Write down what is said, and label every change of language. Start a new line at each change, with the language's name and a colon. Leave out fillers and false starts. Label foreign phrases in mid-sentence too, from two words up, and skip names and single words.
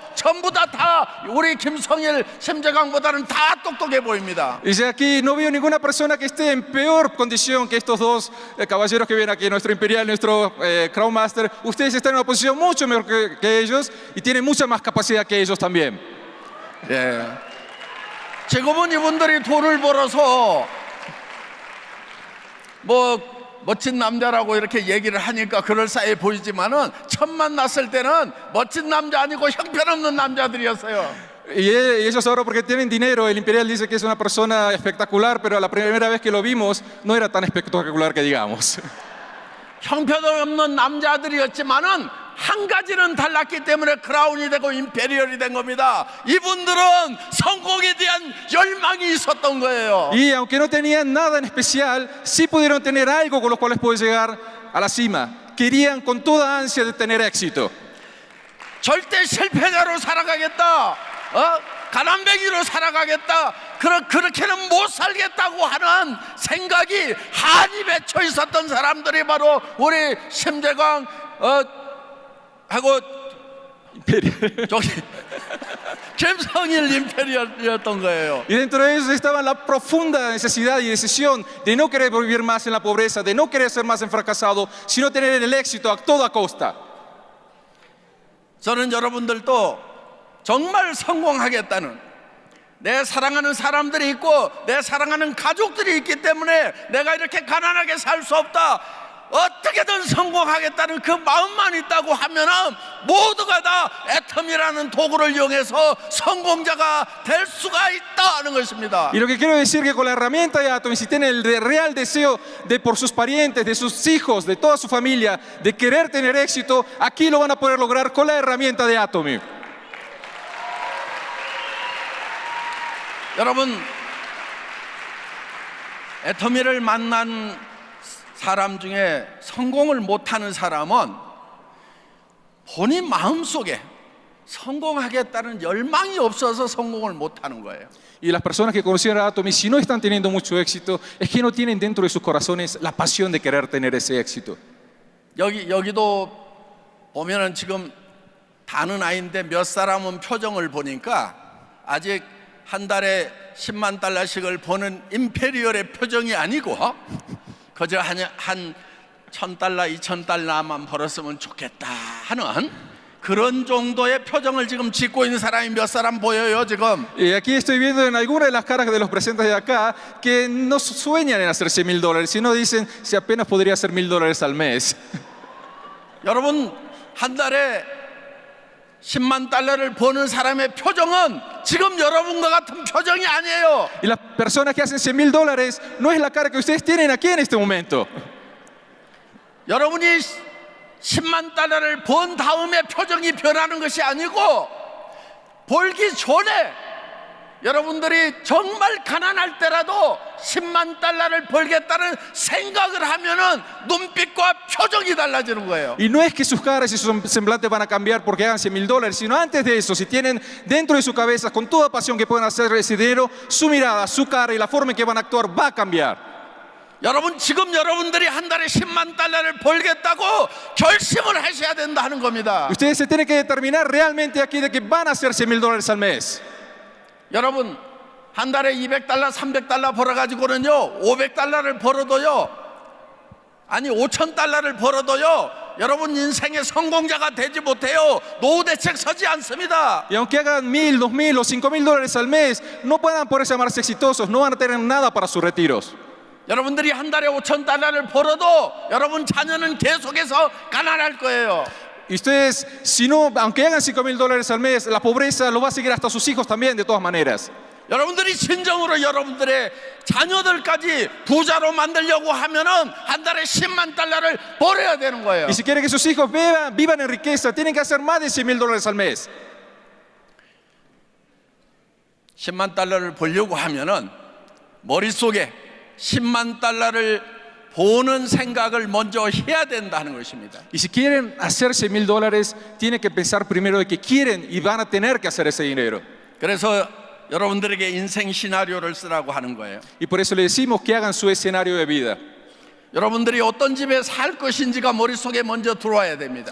Korean: 전부 다 우리 김성일, 심재광보다는 다 똑똑해 보입니다.
Spanish: Y aquí no veo ninguna persona que esté en peor condición que estos dos caballeros que ven aquí, nuestro imperial, nuestro Crown Master. Ustedes están en una posición mucho mejor que ellos y tienen mucha más capacidad que ellos también.
Korean: 예. 지금은 이분들이 돈을 벌어서 뭐 멋진 남자라고 이렇게 얘기를 하니까 그럴싸해 보이지만은 처음 만났을 때는 멋진 남자 아니고 형편없는 남자들이었어요.
Spanish: Y ellos ahora porque tienen dinero, el imperial dice que es una persona espectacular, pero la primera vez que lo vimos no era tan espectacular que digamos.
Korean: 형편없는 남자들이었지만은 한 가지는 달랐기 때문에 크라운이 되고 임페리얼이 된 겁니다. 이분들은 성공에 대한 열망이 있었던 거예요.
Spanish: Y aunque no tenían nada en especial, sí pudieron tener algo con los cuales poder llegar a la cima. Querían con toda ansia de tener éxito.
Korean: 절대 실패자로 살아가겠다. 가난뱅이로 살아가겠다. 그렇게는 못 살겠다고 하는 생각이 한이 맺혀 있었던 사람들이 바로 우리 심재광 하고 저기 김성일 임페리얼이었던 거예요.
Spanish: Y dentro de ellos estaba la profunda necesidad y decisión de no querer vivir más en la pobreza, de no querer ser más en fracasado, sino tener el éxito a toda costa.
Korean: 저는 여러분들도 정말 성공하겠다는 내 사랑하는 사람들이 있고 내 사랑하는 가족들이 있기 때문에 내가 이렇게 가난하게 살 수 없다, 어떻게든 성공하겠다는 그 마음만 있다고 하면은 모두가 다 애텀이라는 도구를 이용해서 성공자가 될 수가 있다는 것입니다.
Spanish: Y lo que quiero decir que con la herramienta de Atomy, si tienen el real deseo de por sus parientes, de sus hijos, de toda su familia, de querer tener éxito, aquí lo van a poder lograr con la herramienta de Atomy.
Korean: 여러분, 애터미를 만난 사람 중에 성공을 못하는 사람은 본인 마음속에 성공하겠다는 열망이 없어서 성공을 못하는 거예요.
Spanish: Y las personas que conocieron a Atomy, si no están teniendo mucho éxito, es que no tienen dentro de sus corazones la pasión de querer tener ese éxito.
Korean: 여기도 보면은 지금 다는 아이인데 몇 사람은 표정을 보니까 아직 한 달에 10만 달러씩을 버는 임페리얼의 표정이 아니고 그저 한 1,000달러, 2,000달러만 벌었으면 좋겠다 하는 그런 정도의 표정을 지금 짓고 있는 사람이 몇 사람 보여요 지금.
Spanish: Y aquí estoy viendo en algunas de las caras de los presentes de acá que no sueñan en hacer $100,000, sino dicen si apenas podría hacer $1,000 al mes.
Korean: 여러분, 한 달에 10만 달러를 버는 사람의 표정은 지금 여러분과 같은 표정이 아니에요.
Spanish: Y las personas que hacen $100,000 no es la cara que ustedes tienen aquí en este momento.
Korean: 여러분이 10만 달러를 번 다음에 표정이 변하는 것이 아니고 벌기 전에 여러분들이 정말 가난할 때라도 10만 달러를 벌겠다는 생각을 하면은 눈빛과 표정이 달라지는 거예요.
Spanish: Y no es que sus caras y sus semblantes van a cambiar porque hagan $100,000, sino antes de eso, si tienen dentro de su cabeza con toda pasión que pueden hacer ese dinero, su mirada, su cara y la forma en que van a actuar va a cambiar.
Korean: 여러분, 지금 여러분들이 한 달에 10만 달러를 벌겠다고 결심을 하셔야 된다 하는 겁니다.
Spanish: Ustedes se tienen que determinar realmente aquí de que van a hacer $100,000 al mes.
Korean: 여러분, 한 달에 200달러, 300달러 벌어가지고는요 500달러를 벌어도요, 아니 5,000달러를 벌어도요 여러분 인생의 성공자가 되지 못해요. 노후 대책 서지 않습니다.
Spanish: Y aunque hagan $1,000, $2,000 o $5,000 al mes, no puedan por eso llamarse exitosos, no van a tener nada para sus retiros.
Korean: 여러분들이 한 달에 5,000달러를 벌어도 여러분 자녀는 계속해서 가난할 거예요.
Spanish: Y ustedes, si no, aunque hagan $5,000 al mes, la pobreza lo va a seguir hasta sus hijos también, de todas maneras.
Korean: 여러분들이 진정으로 여러분들의 자녀들까지 부자로 만들려고 하면은 한 달에 10만 달러를 벌어야 되는 거예요.
Spanish: Y si quieren que sus hijos vivan en riqueza, tienen que hacer más de $100,000 al mes.
Korean: 10만 달러를 벌려고 하면은 머릿속에 10만 달러를 보는 생각을 먼저 해야 된다는 것입니다.
Spanish: Y si quieren hacer $100,000, tienen que pensar primero de que quieren y van a tener que hacer ese dinero.
Korean: 그래서 여러분들에게 인생 시나리오를 쓰라고 하는 거예요.
Spanish: Y por eso le decimos que hagan su escenario de vida.
Korean: 여러분들이 어떤 집에 살 것인지가 머릿속에 먼저 들어와야 됩니다.